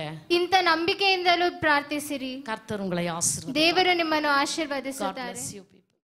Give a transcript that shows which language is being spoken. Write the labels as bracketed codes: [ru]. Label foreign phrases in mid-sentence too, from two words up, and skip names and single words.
[kn] ಇಂಥ ನಂಬಿಕೆಯಿಂದಲೂ ಪ್ರಾರ್ಥಿಸಿರಿ. [ta] கர்த்தர் உங்களை ஆசீர்வதிப்பார். [kn] ದೇವರು ನಿಮ್ಮನ್ನು ಆಶೀರ್ವದಿಸುತ್ತಾರೆ. [en] God bless you.